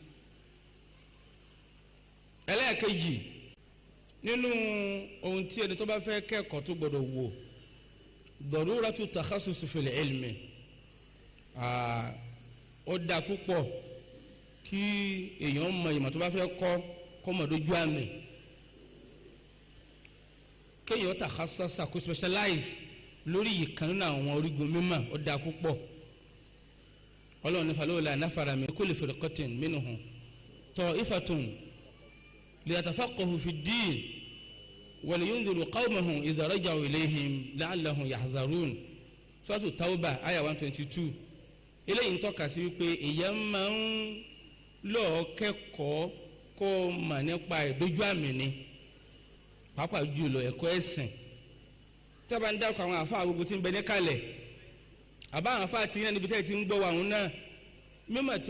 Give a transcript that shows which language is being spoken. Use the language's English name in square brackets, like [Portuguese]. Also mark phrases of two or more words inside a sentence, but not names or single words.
[Yoruba] ẹlẹ́ẹ̀kejì nínú ohun tí ẹni tó bá fẹ́ kẹ́kọ̀ọ́ tó gbọ́dọ̀ wò [Arabic] ضرورة التخصص في العلم [Yoruba] ó dá púpọ̀ kí èèyàn mọ ìmọ̀ tó bá fẹ́ kọ́ mọ̀ dójú àmì kéèyàn takhassasa kó specialize lórí ìkan nínú àwọn orígun mímọ́ ó dáa púpọ̀ ọlọ́run ní [Arabic] فلولا نفر من كل فرقة منهم طائفة ليتفقهوا في الدين ولينذروا قومهم إذا رجعوا إليهم لعلهم يحذرون [Yoruba] suratu Tawba aya 122 eléyìí ń tọ́ka sí wípé èèyàn máa ń lọ kẹ́kọ̀ọ́ kó mà nípa ìdójú àmì ni pàápàá jùlọ ẹ̀kọ́ ẹ̀sìn tí a bá ń dákọ̀ àwọn àfa gbogbo tí ń bẹ ní kalẹ̀ àbá àwọn àfa tí yẹn níbi tẹ́ ti ń gbọ́ àwọn náà mímọ̀ tí